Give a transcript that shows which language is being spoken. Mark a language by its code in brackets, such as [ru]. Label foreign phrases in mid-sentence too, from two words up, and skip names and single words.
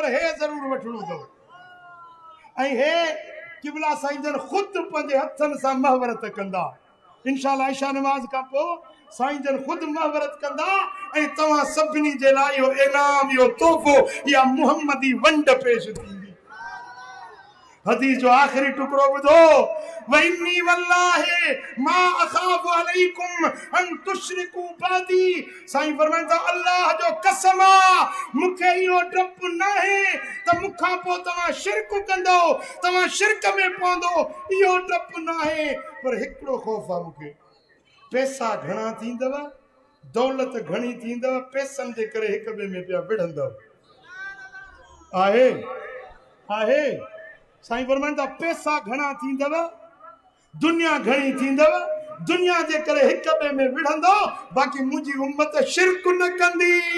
[sd] हे ज़रूर वठणो अथव ऐं हे क़िबला साईं जन ख़ुदि पंहिंजे हथनि सां महवरत कंदा इंशाअल्लाह इशा नमाज़ खां पोइ साईं जन ख़ुदि महवरत कंदा ऐं तव्हां सभिनी जे लाइ इहो इनाम इहो तोहफ़ो इहा मुहम्मदी वंड पेश थींदी हदीस जो आखिरी टुकड़ो ॿुधो [ar] وإني والله ما أخاف عليكم أن تشركوا بعدي [sd] साईं फरमाइनि था अल्लाह जो कसम मूंखे इहो डपु न आहे त मूंखां पोइ तव्हां शिरक कंदो तव्हां शिरक में पवंदो इहो डपु न आहे पर हिकिड़ो ख़ौफ़ आहे मूंखे पैसा घणा थींदव दौलत घणी थींदव पैसनि जे करे हिक ॿिए में पिया विढ़ंदव आहे आहे साईं फरमाइनि था पैसा घणा थींदव दुनिया घणी थींदव दुनिया जे करे हिक ॿिए में विढ़ंदो बाक़ी मुंहिंजी उम्मत शिरक न कंदी